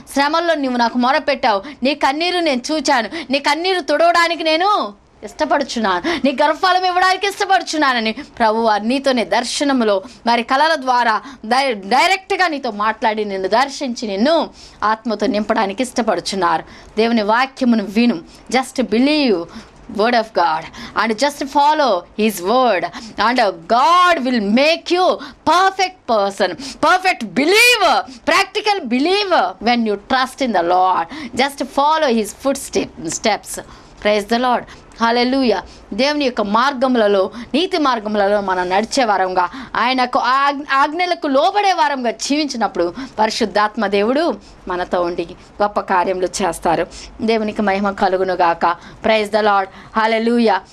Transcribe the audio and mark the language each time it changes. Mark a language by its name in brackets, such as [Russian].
[Telugu] శ్రమల్లో నువ్వు నాకు మొరపెట్టావు, నీ కన్నీరు నేను చూచాను, నీ కన్నీరు తుడవడానికి నేను ఇష్టపడుచున్నాను, నీ గర్భఫలం ఇవ్వడానికి ఇష్టపడుచున్నానని ప్రభువారు నీతోనే దర్శనములో మరి కళల ద్వారా డైరెక్ట్గా నీతో మాట్లాడి నిన్ను దర్శించి నిన్ను ఆత్మతో నింపడానికి ఇష్టపడుచున్నారు. దేవుని వాక్యమును విను. [English] Just believe word of God and just follow his word and God will make you perfect person, perfect believer, practical believer when you trust in the Lord. Just follow his footsteps. Praise the Lord. హల్లెలూయా. [Telugu] దేవుని యొక్క మార్గములలో, నీతి మార్గములలో మనం నడిచే వారంగా, ఆయనకు ఆజ్ఞలకు లోబడే వారంగా జీవించినప్పుడు పరిశుద్ధాత్మ దేవుడు మనతో ఉండి గొప్ప కార్యములు చేస్తారు. దేవునికి మహిమ కలుగును గాక. [English] Praise the Lord. [Telugu] హల్లెలూయా.